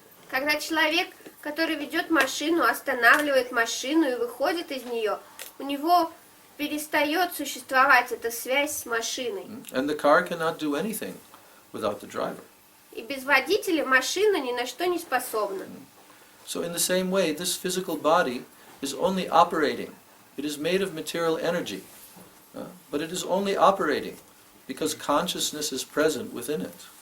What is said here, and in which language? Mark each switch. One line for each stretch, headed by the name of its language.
Russian: Когда человек, который ведет машину, останавливает машину и выходит из нее, у него перестает существовать эта связь с машиной.
English: And the car cannot do anything without the driver.
Russian: И без водителя машина ни на что не способна.
English: So in the same way, this physical body is only operating. It is made of material energy, but it is only operating because consciousness is present within it.